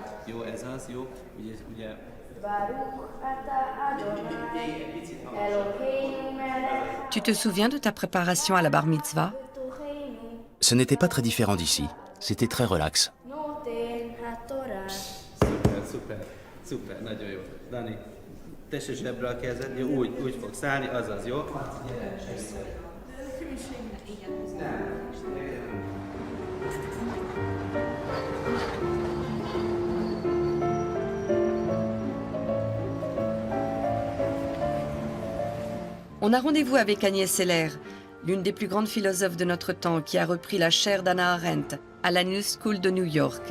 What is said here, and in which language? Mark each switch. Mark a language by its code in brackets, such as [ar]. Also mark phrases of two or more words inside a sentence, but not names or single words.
[hu] Jó, ez az, jó? Ugye [fr] Tu te souviens de ta préparation à la bar mitzvah? Ce n'était pas très différent d'ici. C'était très relax. [hu] Szuper, nagyon jó. Dani, tesse zsebre a kezed, jó, úgy fogsz állni, azaz, jó? [fr] On a rendez-vous avec Agnès Seller, l'une des plus grandes philosophes de notre temps, qui a repris la chaire d'Hannah Arendt à la New School de New York.